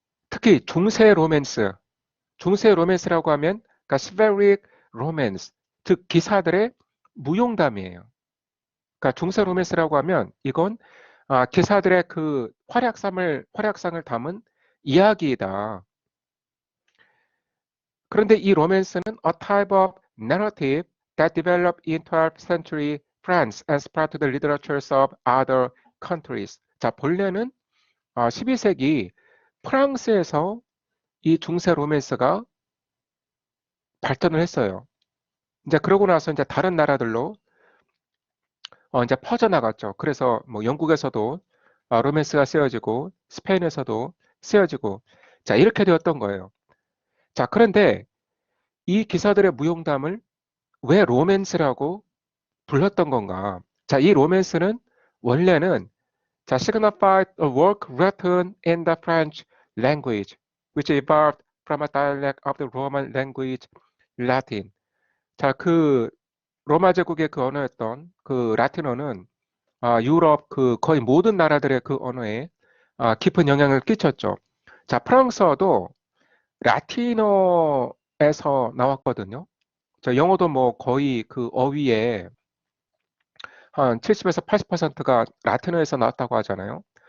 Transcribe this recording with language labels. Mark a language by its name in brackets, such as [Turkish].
[Korean] 특히 중세 로맨스라고 하면 그러니까 chivalric romance, 즉 기사들의 무용담이에요. 그러니까 중세 로맨스라고 하면 이건 기사들의 그 활약상을 담은 이야기이다. 그런데 이 로맨스는 [English] a type of narrative that developed in 12th century France and spread to the literatures of other countries. [Korean] 자, 본래는 12세기 프랑스에서 이 중세 로맨스가 발전을 했어요. 이제 그러고 나서 이제 다른 나라들로 이제 퍼져나갔죠. 그래서 뭐 영국에서도 로맨스가 쓰여지고 스페인에서도 쓰여지고 자, 이렇게 되었던 거예요. 자, 그런데 이 기사들의 무용담을 왜 로맨스라고 불렀던 건가? 자, 이 로맨스는 원래는 자, [English] signified a work written in the French language, which evolved from a dialect of the Roman language, Latin. [Korean] 자, 그 로마 제국의 그 언어였던 그 라틴어는 유럽 그 거의 모든 나라들의 그 언어에 깊은 영향을 끼쳤죠. 자, 프랑스어도 라틴어에서 나왔거든요. 저 영어도 뭐 거의 그 어휘에 한 70에서 80%가 라틴어에서 나왔다고 하잖아요.